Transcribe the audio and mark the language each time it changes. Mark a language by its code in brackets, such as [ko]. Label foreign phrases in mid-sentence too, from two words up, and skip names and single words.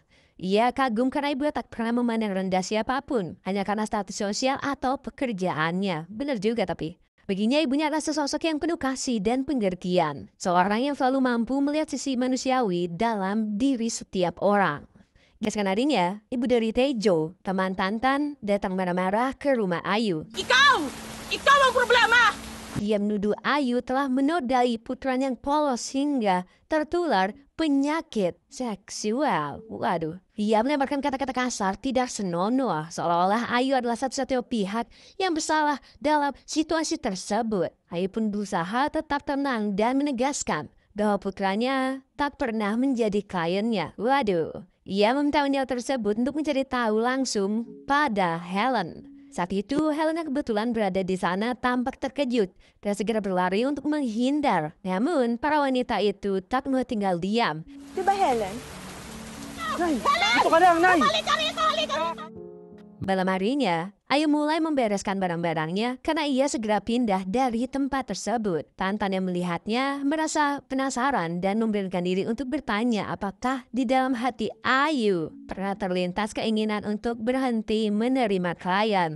[id] Ia kagum karena ibunya tak pernah memandang rendah siapapun, hanya karena status sosial atau pekerjaannya. Benar juga tapi. Baginya ibunya adalah sosok yang penuh kasih dan pengertian. Seorang yang selalu mampu melihat sisi manusiawi dalam diri setiap orang. Keesokan harinya, ibu dari Tejo, teman Tantan, datang marah-marah ke rumah Ayu. [tl] Ikaw! Ikaw ang problema! [id] Dia menuduh Ayu telah menodai putranya yang polos hingga tertular penyakit seksual. Waduh. Ia melemparkan kata-kata kasar tidak senonoh, seolah-olah Ayu adalah satu-satunya pihak yang bersalah dalam situasi tersebut. Ayu pun berusaha tetap tenang dan menegaskan bahwa putranya tak pernah menjadi kliennya. Waduh. Ia meminta wanita tersebut untuk mencari tahu langsung pada Helen. Saat itu, Helena kebetulan berada di sana tampak terkejut dan segera berlari untuk menghindar. Namun, para wanita itu tak mau tinggal diam. [tl] Di ba, Helen? Nay! Dito ka lang, Nay! [id] Malam harinya, Ayu mulai membereskan barang-barangnya karena ia segera pindah dari tempat tersebut. Tantan yang melihatnya merasa penasaran dan memberanikan diri untuk bertanya apakah di dalam hati Ayu pernah terlintas keinginan untuk berhenti menerima klien.